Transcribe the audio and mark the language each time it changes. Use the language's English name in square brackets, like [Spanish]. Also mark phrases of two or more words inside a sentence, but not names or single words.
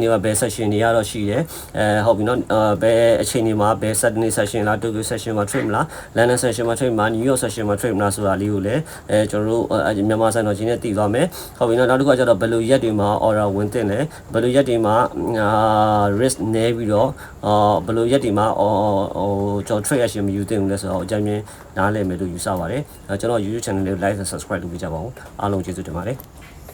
[Burmese] တွေမှာဘယ် session တွေရတော့ရှိတယ်ဟုတ်ပြီနော်ဘယ်အချိန်တွေမှာဘယ် [English] Saturday session [Burmese] လား Tokyo session မှာ trade မလား London session မှာ trade မလား New York session မှာ trade မလားဆိုတာလေးကိုလည်းကျွန်တော်တို့မြန်မာစံတော်ချင်းနဲ့တည်သွားမယ်ဟုတ်ပြီနော်နောက်တစ်ခါကျတော့ဘယ်လိုရက်တွေမှာ order ဝင်တင်လဲဘယ်လိုရက်တွေမှာrisk နည်းပြီးတော့ဘယ်လိုရက်တွေမှာကျွန်တော် [English] trade action [Burmese] မယူသင့်ဘူးလဲဆိုတော့အကြမ်းမြင်နားလည်မယ်လို့ယူဆပါတယ်ကျွန်တော် YouTube channel လေး [English] like and subscribe [Burmese] လုပ်ပေးကြပါဦးအားလုံးကျေးဇူးတင်ပါတယ်